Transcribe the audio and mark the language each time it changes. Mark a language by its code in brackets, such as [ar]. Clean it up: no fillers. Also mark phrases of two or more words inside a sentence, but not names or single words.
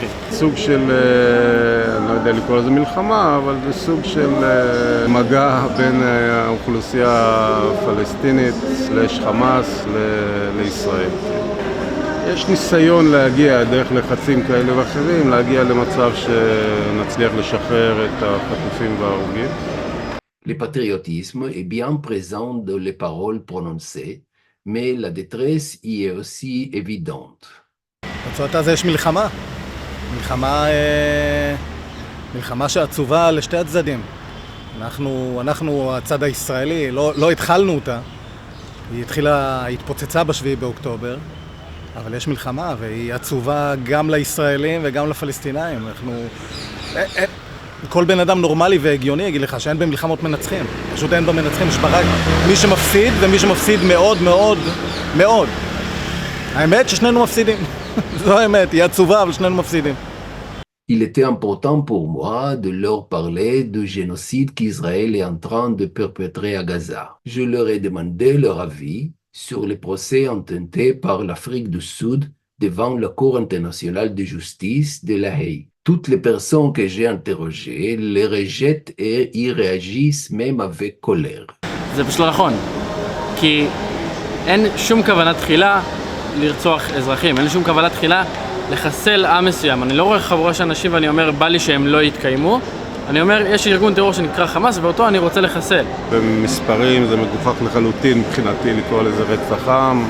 [he] סוג של, אני לא יודע לקרוא לזה מלחמה, אבל זה סוג של מגע בין האוכלוסייה הפלסטינית /חמאס לישראל. יש ניסיון להגיע דרך לחצים כאלה ואחרים, להגיע למצב שנצליח לשחרר את החטופים וההרוגים. [fr] Le patriotisme est bien présent dans les paroles prononcées, mais la détresse y est aussi évidente. [he] בצורת הזה יש מלחמה שעצובה לשתי הצדדים. אנחנו הצד הישראלי, לא התחלנו אותה. היא התפוצצה ב7 באוקטובר, אבל יש מלחמה והיא עצובה גם לישראלים וגם לפלסטינאים. כל בן אדם נורמלי והגיוני יגיד לך שאין במלחמות מנצחים. פשוט אין במנצחים, יש רק מי שמפסיד ומי שמפסיד מאוד מאוד מאוד. האמת ששנינו מפסידים. זו האמת, היא עצובה אבל שנינו מפסידים. [fr] Il était important pour moi de leur parler du génocide qu'Israël est en train de perpétrer à Gaza. Je leur ai demandé leur avis sur les procès intentés par l'Afrique du Sud devant la Cour internationale de justice de La Haye. Toutes les personnes que j'ai interrogées les rejettent et y réagissent même avec colère. [he] זה פשוט לא נכון, כי אין שום כוונה תחילה לרצוח אזרחים, אין שום כוונה תחילה לחסל עם מסוים. אני לא רואה חבורה של אנשים ואני אומר, בא לי שהם לא יתקיימו. אני אומר, יש ארגון טרור שנקרא חמאס ואותו אני רוצה לחסל. במספרים זה מגוחך לחלוטין מבחינתי לקרוא לזה רצח עם.